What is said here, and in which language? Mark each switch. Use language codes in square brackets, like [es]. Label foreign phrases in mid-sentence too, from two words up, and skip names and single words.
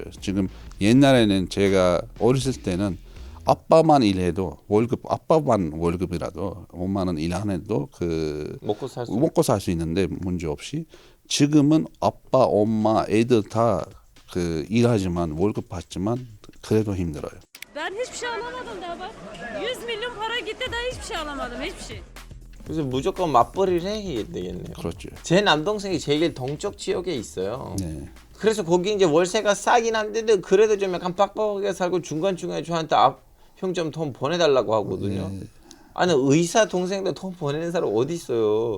[ko] 지금 옛날에는 제가 어렸을 때는 아빠만 일해도 아빠만 월급이라도 5만 원 일 안 해도 먹고 살 수 있는데 문제 없이 지금은 아빠, 엄마, 애들 다 일하지만 월급 받지만 그래도 힘들어요. [tr] Ben hiçbir şey alamadım daha bak. 100 milyon para gitti daha hiçbir şey alamadım hiçbir şey. [ko] 그래서 무조건 맞벌이를 해야 되겠네요. 그렇죠. 제 남동생이 제일 동쪽 지역에 있어요. 네. 그래서 거기 이제 월세가 싸긴 한데 그래도 좀 약간 빡빡하게 살고 중간중간에 저한테 형 좀 돈 보내달라고 하거든요. 아니 의사 동생도 돈 보내는 사람 어디 있어요?